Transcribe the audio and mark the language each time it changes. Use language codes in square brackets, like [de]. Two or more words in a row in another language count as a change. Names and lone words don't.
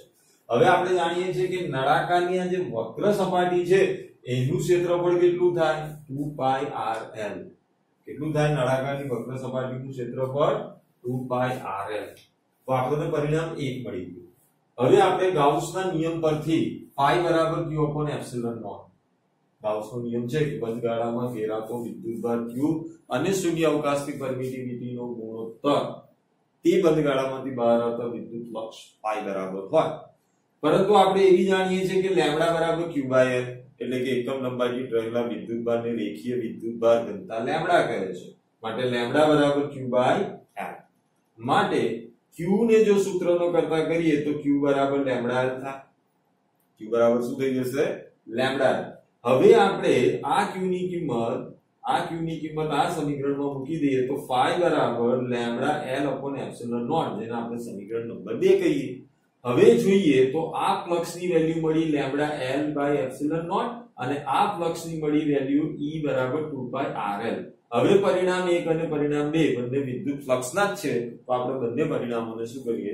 [gu] હવે આપણે જાણીએ છીએ કે નળાકારની આ જે વક્ર સપાટી છે એનું ક્ષેત્રફળ કેટલું થાય? 2πrl. કેટલું થાય નળાકારની વક્ર સપાટીનું ક્ષેત્રફળ? 2πrl. તો આપણને પરિણામ 1 મળી ગયું। હવે આપણે ગાઉસના નિયમ પરથી phi બરાબર [en] q upon epsilon naught, [gu] ગાઉસનો નિયમ છે કે બંધ ગાળામાં ઘેરાતો વિદ્યુતભાર q અને શૂન્ય અવકાશથી પરમિટિવિટીનો ગુણોત્તર તે બંધ ગાળામાંથી બહાર આવતા વિદ્યુત ફ્લક્સ phi બરાબર હોય। પરંતુ આપણે એવી જાણીએ છીએ કે લેમ્બડા બરાબર q બાય l, એટલે કે એકમ લંબાઈ દીઠ રહેલા વિદ્યુતભારને રેખીય વિદ્યુતભાર ઘનતા લેમ્બડા કહે છે, માટે લેમ્બડા બરાબર q બાય l। માટે q ને જો સૂત્રનો કરતા કરીએ તો q બરાબર લેમ્બડા l થાય। q બરાબર શું થઈ જશે? લેમ્બડા l। હવે આપણે આ q ની કિંમત આ સમીકરણમાં મૂકી દઈએ તો phi બરાબર લેમ્બડા l [en] upon epsilon naught, [gu] જેને આપણે સમીકરણ નંબર 2 કહીએ। હવે જોઈએ તો આ ફ્લક્સની વેલ્યુ મળી લેમ્બડા l [en] by epsilon naught [gu] અને આ ફ્લક્સની મળી વેલ્યુ E બરાબર 2 પાઈ RL। હવે પરિણામ 1 અને પરિણામ 2 બંને વિદ્યુત ફ્લક્સના જ છે, તો આપણે બંને પરિણામોને શું કરીએ?